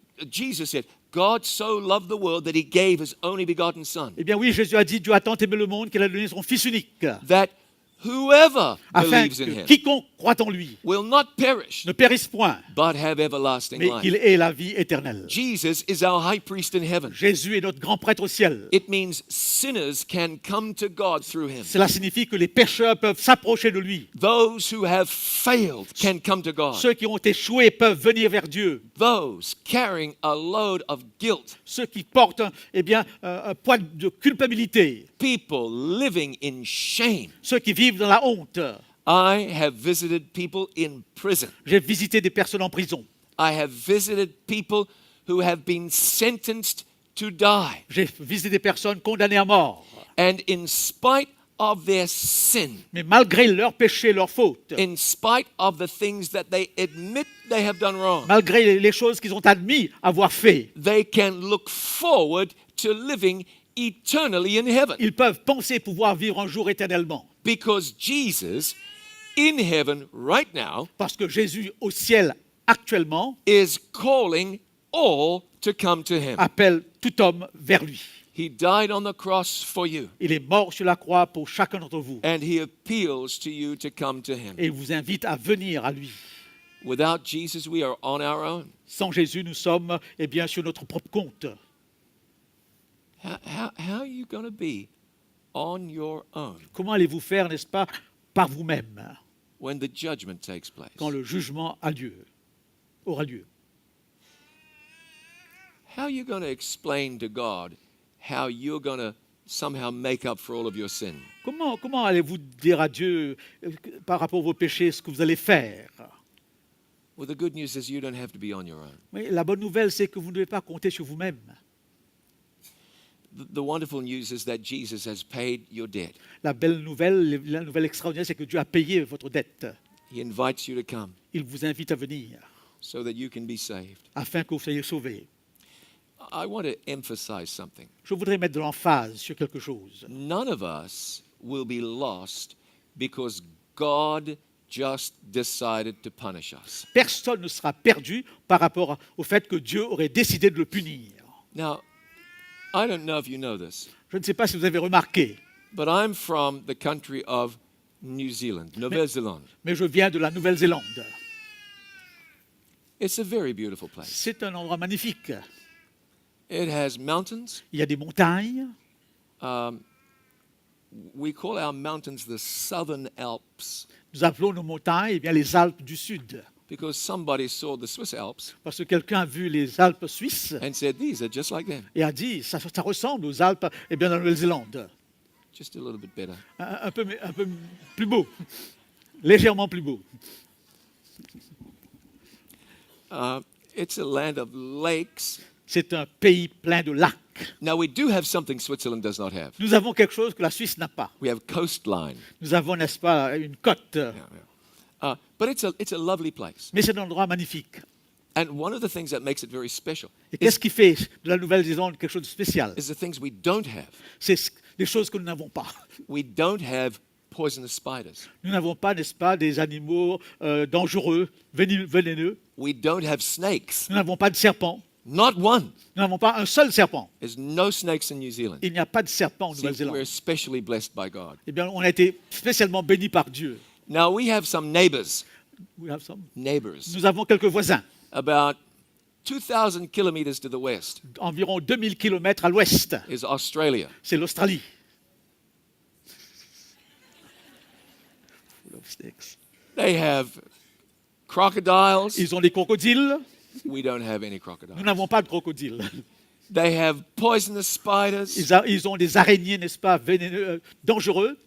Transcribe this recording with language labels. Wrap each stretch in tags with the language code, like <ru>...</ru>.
<en>Jesus said, God so loved the world that he gave his only begotten Son,</en> <fr>Eh bien oui, Jésus a dit, Dieu a tant aimé le monde qu'il a donné son Fils unique,</fr> <en>that whoever</en> <fr>afin</fr> <en>believes in</en> <fr>que</fr> <en>him</en> <fr>quiconque croit en lui</fr> <en>will not perish,</en> <fr>ne périsse point,</fr> <en>but have everlasting</en> <fr>mais qu'il</fr> <en>life.</en> <fr>ait la vie éternelle.</fr> <en>Jesus is our high priest in heaven.</en> <fr>Jésus est notre grand prêtre au ciel.</fr> <en>It means sinners can come to God through him.</en> <fr>Cela signifie que les pécheurs peuvent s'approcher de lui.</fr> <en>Those who have failed can come to God.</en> <fr>Ceux qui ont échoué peuvent venir vers Dieu.</fr> <en>Those carrying a load of guilt,</en> <fr>Ceux qui portent un poids de culpabilité.</fr> <en>people living in shame.</en> <fr>Ceux qui vivent dans la honte.</fr> <en>I have visited people in prison.</en> <fr>J'ai visité des personnes en prison.</fr> <en>I have visited people who have been sentenced to die.</en> <fr>J'ai visité des personnes condamnées à mort.</fr> <en>And in spite of their sin,</en> <fr>Mais malgré leurs péchés, leurs fautes,</fr> <en>in spite of the things that they admit they have done wrong,</en> <fr>malgré les choses qu'ils ont admis avoir fait,</fr> <en>they can look forward to living eternally in heaven.</en> <fr>ils peuvent penser pouvoir vivre un jour éternellement.</fr> <en>Because Jesus in heaven right now</en> <fr>Parce que Jésus au ciel actuellement</fr> <en>is calling all to come to him.</en> <fr>appelle tout homme vers lui.</fr> <en>He died on the cross for you,</en> <fr>Il est mort sur la croix pour chacun d'entre vous</fr> <en>and he appeals to you to come to him.</en> <fr>et il vous invite à venir à lui.</fr> <en>Without Jesus, we are on our own.</en> <fr>Sans Jésus, nous sommes bien sur notre propre compte.</fr> <en>How are you going to be on your own</en> <fr>Comment allez-vous faire, n'est-ce pas, par vous-même</fr> <en>when the judgment takes place?</en> <fr>quand le jugement aura lieu?</fr> <en>How are you going to explain to God how you're going to somehow make up for all of your sin?</en> <fr>Comment allez-vous dire à Dieu par rapport à vos péchés ce que vous allez faire?</fr> <en>Well, the good news is you don't have to be on your own.</en> <fr>Mais la bonne nouvelle, c'est que vous ne devez pas compter sur vous-même.</fr> <en>The wonderful news is that Jesus has paid your debt.</en> <fr>La nouvelle extraordinaire, c'est que Dieu a payé votre dette.</fr> <en>He invites you to come</en> <fr>Il vous invite à venir</fr> <en>so that you can be saved.</en> <fr>afin que vous soyez sauvés.</fr> <en>I want to emphasize something.</en> <fr>Je voudrais mettre de l'emphase sur quelque chose.</fr> <en>None of us will be lost because God just decided to punish us.</en> <fr>Personne ne sera perdu par rapport au fait que Dieu aurait décidé de le punir.</fr> <en>Now, I don't know if you know this,</en> <fr>Je ne sais pas si vous avez remarqué,</fr> <en>but I'm from the country of New Zealand, Nouvelle-Zélande.</en> <fr>mais je viens de la Nouvelle-Zélande.</fr> <en>It's a very beautiful place.</en> <fr>C'est un endroit magnifique.</fr> <en>It has mountains.</en> <fr>Il y a des montagnes.</fr> <en>We call our mountains the Southern Alps</en> <fr>Nous appelons nos montagnes eh bien, les Alpes du Sud.</fr> <en>because somebody saw the Swiss Alps</en> <fr>Parce que quelqu'un a vu les Alpes suisses</fr> <en>and said, these are just like them,</en> <fr>et a dit ça ressemble aux Alpes eh bien, de la Nouvelle-Zélande.</fr> <en>just a little bit better.</en> <fr>Un peu plus beau, légèrement plus beau.</fr> <en>It's a land of lakes.</en> <fr>C'est un pays plein de lacs.</fr> <en>Now, we do have something Switzerland does not have.</en> <fr>Nous avons quelque chose que la Suisse n'a pas.</fr> <en>We have coastline.</en> <fr>Nous avons, n'est-ce pas, une côte.</fr> <en>But it's a lovely place.</en> <fr>Mais c'est un endroit magnifique.</fr> <en>And one of the things that makes it very special</en> <fr>Et qu'est-ce qui fait de la Nouvelle-Zélande quelque chose de spécial?</fr> <en>is the things we don't have.</en> <fr>C'est des choses que nous n'avons pas.</fr> <en>We don't have poisonous spiders.</en> <fr>Nous n'avons pas, n'est-ce pas, des animaux dangereux, vénéneux.</fr> <en>We don't have snakes.</en> <fr>Nous n'avons pas de serpents.</fr> <en>Not one.</en> <fr>Nous n'avons pas un seul serpent.</fr> <en>There's no snakes in New Zealand.</en> <fr>Il n'y a pas de serpent en</fr> <en>See,</en> <fr>Nouvelle-Zélande.</fr> <en>we're especially blessed by God.</en> <fr>Eh bien, on a été spécialement bénis par Dieu.</fr> <en>Now, we have some neighbors. We have some. Neighbors.</en> <fr>Nous avons quelques voisins,</fr> <en>About 2,000 kilometers to the west</en> <fr>environ 2000 km à l'ouest.</fr> <en>is Australia.</en> <fr>C'est l'Australie.</fr> <en>They have crocodiles.</en> <fr>Ils ont des crocodiles.</fr> <en>We don't have any</en> <fr>Nous</fr> <en>crocodiles.</en> <fr>n'avons pas de crocodiles.</fr> <en>They have poisonous spiders.</en> <fr>Ils ont des araignées, n'est-ce pas, vénéneux, dangereux.</fr>